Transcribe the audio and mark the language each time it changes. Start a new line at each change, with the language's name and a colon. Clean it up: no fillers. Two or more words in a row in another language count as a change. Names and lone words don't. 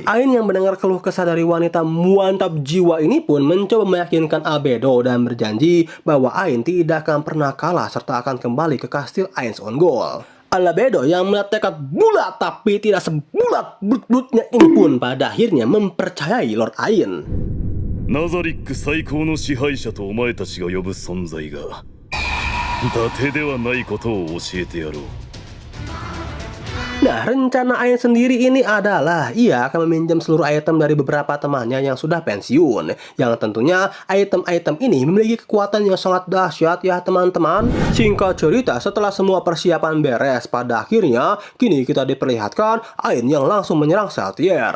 Indonesian: Ain yang mendengar keluh kesah dari wanita mantap jiwa ini pun mencoba meyakinkan Albedo dan berjanji bahwa Ain tidak akan pernah kalah serta akan kembali ke kastil Ain's Own Goal. Albedo yang melihat tekad bulat tapi tidak sebulat bulat-bulatnya ini pun pada akhirnya mempercayai Lord Ain.
Japanese: ナザリック最高の支配者とお前たちが呼ぶ存在が伊達ではないことを教えてやろう。
Indonesian: Nah, rencana Ain sendiri ini adalah ia akan meminjam seluruh item dari beberapa temannya yang sudah pensiun. Yang tentunya item-item ini memiliki kekuatan yang sangat dahsyat ya teman-teman. Singkat cerita, setelah semua persiapan beres, pada akhirnya kini kita diperlihatkan Ain yang langsung menyerang Saltier.